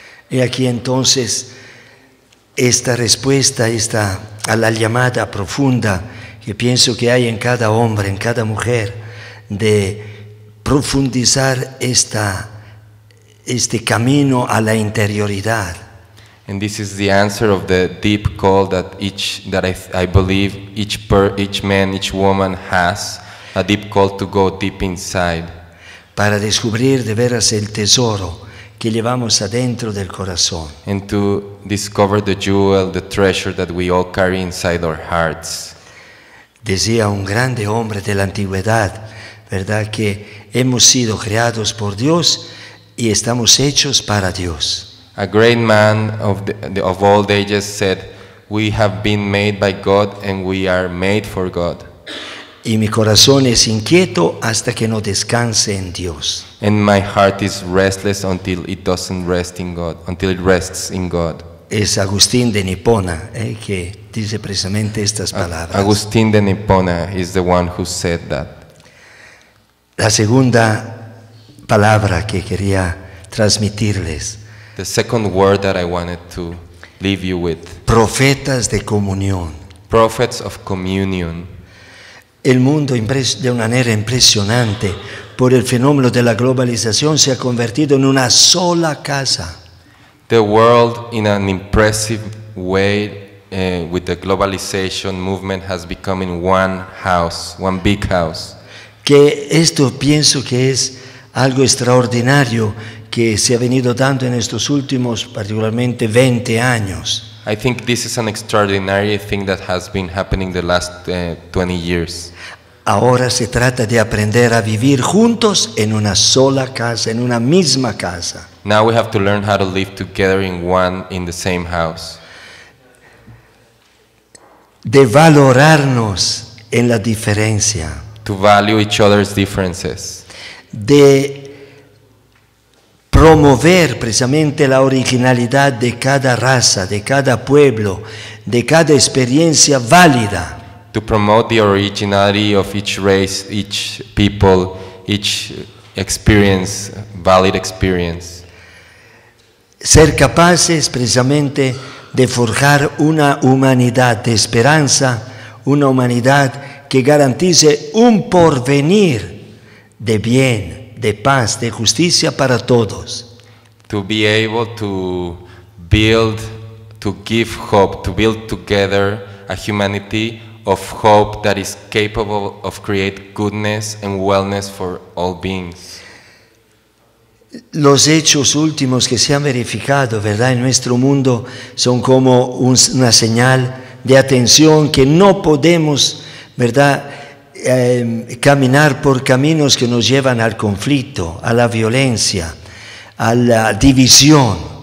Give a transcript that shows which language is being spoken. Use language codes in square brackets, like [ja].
[es] Y aquí entonces esta respuesta a la llamada profunda que pienso que hay en cada hombre, en cada mujer, de profundizar este camino a la interioridad. [en] And this is the answer of the deep call that I believe each man, each woman has, a deep call to go deep inside. [es] Para descubrir de veras el tesoro que llevamos adentro del corazón. [en] And to discover the jewel, the treasure that we all carry inside our hearts. [es] Decía un grande hombre de la antigüedad, ¿verdad? Que hemos sido creados por Dios y estamos hechos para Dios. [en] A great man of old ages said, "We have been made by God and we are made for God." [es] Y mi corazón es inquieto hasta que no descanse en Dios. [en] And my heart is restless until it doesn't rest in God, until it rests in God. [es] Es Agustín de Nipona que dice precisamente estas palabras. [en] Agustín de Nipona is the one who said that. [es] La segunda palabra que quería transmitirles. [en] The second word that I wanted to leave you with. [es] Profetas de comunión. [en] Prophets of communion. [es] El mundo de una manera impresionante por el fenómeno de la globalización se ha convertido en una sola casa. [en] The world in an impressive way with the globalization movement has become in one house, one big house. [es] Que esto pienso que es algo extraordinario que se ha venido dando en estos últimos particularmente 20 años. [en] I think this is an extraordinary thing that has been happening the last 20 years. [es] Ahora se trata de aprender a vivir juntos en una sola casa, en una misma casa. [en] Now we have to learn how to live together in the same house. [es] De valorarnos en la diferencia. [en] To value each other's differences. [es] De promover precisamente la originalidad de cada raza, de cada pueblo, de cada experiencia válida. [en] To promote the originality of each race, each people, each experience, valid experience. [es] Ser capaces precisamente de forjar una humanidad de esperanza, una humanidad que garantice un porvenir de bien, de paz, de justicia para todos. [en] To be able to build, to give hope, to build together a humanity of hope that is capable of create goodness and wellness for all beings. [es] Los hechos últimos que se han verificado, ¿verdad?, en nuestro mundo son como una señal de atención que no podemos, ¿verdad?, caminar por caminos que nos llevan al conflicto, a la violencia, a la división.